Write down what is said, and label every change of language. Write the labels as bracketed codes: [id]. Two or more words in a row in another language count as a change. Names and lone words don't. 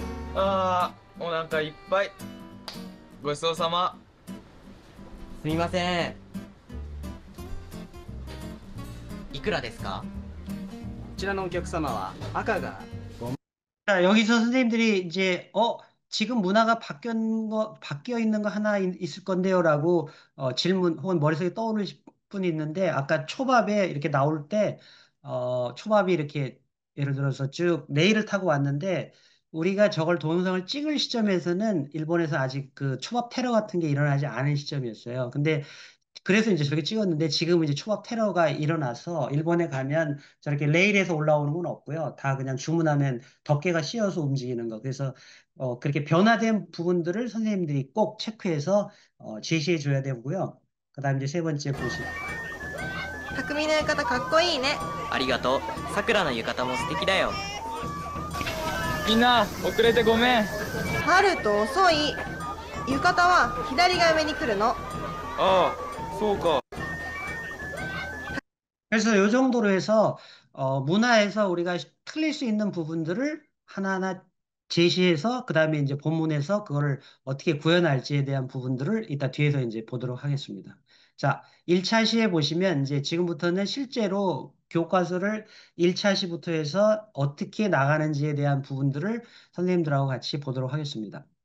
[ja] あー、お腹いっぱい。ごちそうさま。すみません。いくらですか？こちらのお客様は赤が [ko] 자, 여기서 선생님들이 이제, 지금 문화가 바뀌어 있는 거 하나 있을 건데요라고, 질문 혹은 머릿속에 떠오르는 분이 있는데, 아까 초밥에 이렇게 나올 때, 초밥이 이렇게, 예를 들어서 쭉 레일을 타고 왔는데, 우리가 저걸 동영상을 찍을 시점에서는 일본에서 아직 그 초밥 테러 같은 게 일어나지 않은 시점이었어요. 근데 그래서 이제 저렇게 찍었는데 지금은 이제 초밥 테러가 일어나서 일본에 가면 저렇게 레일에서 올라오는 건 없고요. 다 그냥 주문하면 덮개가 씌어서 움직이는 거. 그래서 그렇게 변화된 부분들을 선생님들이 꼭 체크해서 제시해 줘야 되고요. 그다음 이제 세 번째 보시. [ja] 匠の浴衣かっこいいね。ありがとう。さくらの浴衣も素敵だよ。みんな、遅れてごめん。春と遅い。浴衣は左が上に来るの。ああ、そうか。 [ko] 그래서 이 정도로 해서 문화에서 우리가 틀릴 수 있는 부분들을 하나하나 제시해서 그다음에 이제 본문에서 그거를 어떻게 구현할지에 대한 부분들을 이따 뒤에서 이제 보도록 하겠습니다. 자, 1차 시에 보시면 이제 지금부터는 실제로 교과서를 1차 시부터 해서 어떻게 나가는지에 대한 부분들을 선생님들하고 같이 보도록 하겠습니다.